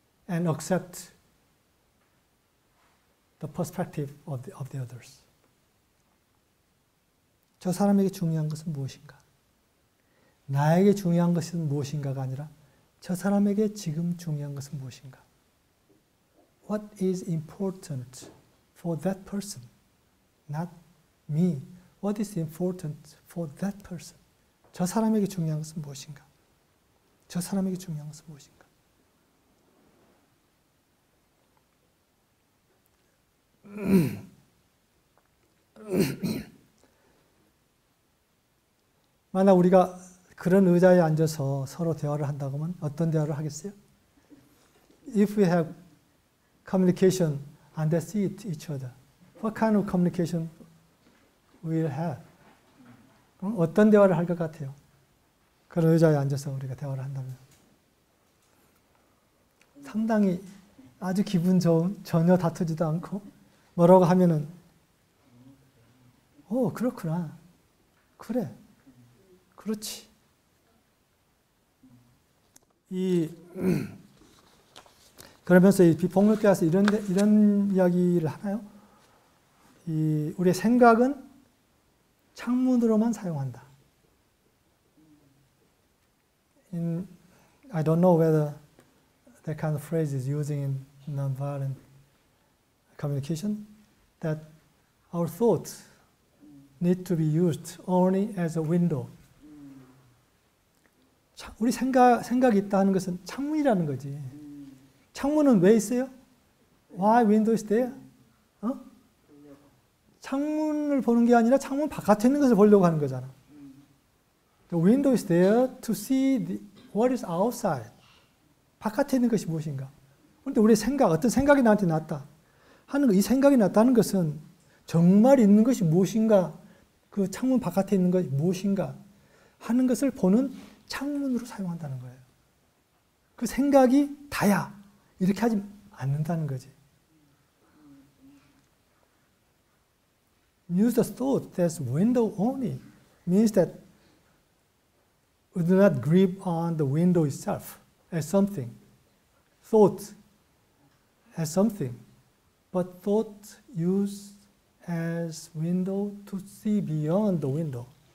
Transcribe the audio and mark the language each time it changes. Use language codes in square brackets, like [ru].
[en] And accept the perspective of the others. [ko] 저 사람에게 중요한 것은 무엇인가? 나에게 중요한 것은 무엇인가가 아니라 저 사람에게 지금 중요한 것은 무엇인가? [en] What is important for that person? Not me. What is important for that person? [ko] 저 사람에게 중요한 것은 무엇인가? 저 사람에게 중요한 것은 무엇인가? 만약 우리가 그런 의자에 앉아서 서로 대화를 한다고 하면 어떤 대화를 하겠어요? [en] If we have communication on that seat each other, what kind of communication we'll have? [ko] 어떤 대화를 할 것 같아요? 그런 의자에 앉아서 우리가 대화를 한다면 상당히 아주 기분 좋은, 전혀 다투지도 않고 뭐라고 하면은 그렇구나. 그래. 그렇지. 그러면서 이 비폭력에 와서 이런 이야기를 하나요? 우리의 생각은 창문으로만 사용한다. [en] I don't know whether that kind of phrase is using in nonviolent communication, that our thoughts need to be used only as a window. [ko] 우리 생각이 있다 하는 것은 창문이라는 거지. 창문은 왜 있어요? [en] Why window is there? [ko] 창문을 보는 게 아니라 창문 바깥에 있는 것을 보려고 하는 거잖아. [en] The window is there to see what is outside. [ko] 바깥에 있는 것이 무엇인가? 그런데 우리의 어떤 생각이 나한테 났다 하는 거, 이 생각이 났다는 것은 정말 있는 것이 무엇인가, 그 창문 바깥에 있는 것이 무엇인가 하는 것을 보는 창문으로 사용한다는 거예요. 그 생각이 다야 이렇게 하지 않는다는 거지. [en] Use the thought as window only means that we do not grip on the window itself as something, thought as something, but thought used as window to see beyond the window.